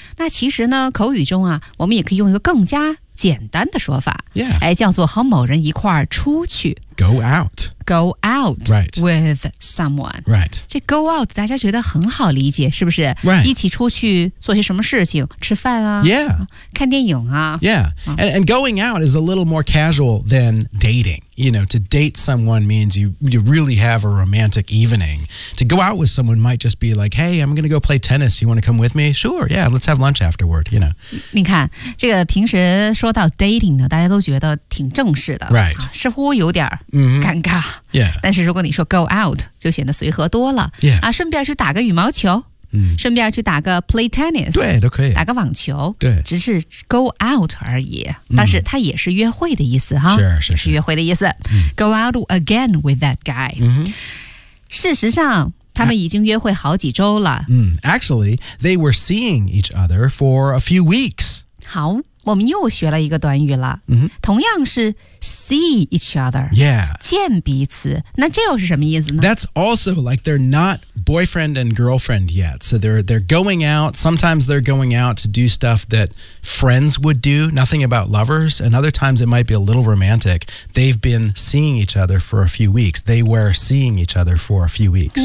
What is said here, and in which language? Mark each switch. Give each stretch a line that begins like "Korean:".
Chinese: 那其实呢口语中啊我们也可以用一个更加简单的说法、
English: yeah.
Chinese: 哎、叫做和某人一块儿出去
English: Go out Go out、 right. with someone、 right.
Chinese: 这 go out 大家觉得很好理解是不是、
English: right.
Chinese: 一起出去做些什么事情吃饭啊、
English: yeah.
Chinese: 看电影啊
English: Yeah, and going out is a little more casual than dating You know, to date someone means you really have a romantic evening To go out with someone might just be like Hey, I'm going to go play tennis You want to come with me? Sure, yeah, let's have lunch afterward You know
Chinese: 你看这个平时说到 dating 呢大家都觉得挺正式的
English: Right、
Chinese: 啊、似乎有点尴尬、
English: mm-hmm. Yeah
Chinese: 但是如果你说 go out 就显得随和多了
English: Yeah、
Chinese: 啊、顺便去打个羽毛球嗯、顺便去打个
English: play tennis
Chinese: 对都可以打个网球对只是 go out 而已、嗯、但是它也是约会的意思哈是约会的意思、嗯、
English: go out again with that guy、
Chinese: 嗯、事实上他们已经约会好几周了、
English: 嗯、actually they were seeing each other for a few weeks
Chinese: 好我们又学了一个短语了、
English: mm-hmm.
Chinese: 同样是 see each other、
English: yeah.
Chinese: 见彼此那这又是什么意思呢
English: That's also like they're not boyfriend and girlfriend yet So they're going out Sometimes they're going out to do stuff that friends would do Nothing about lovers And other times it might be a little romantic They've been seeing each other for a few weeks They were seeing each other for a few weeks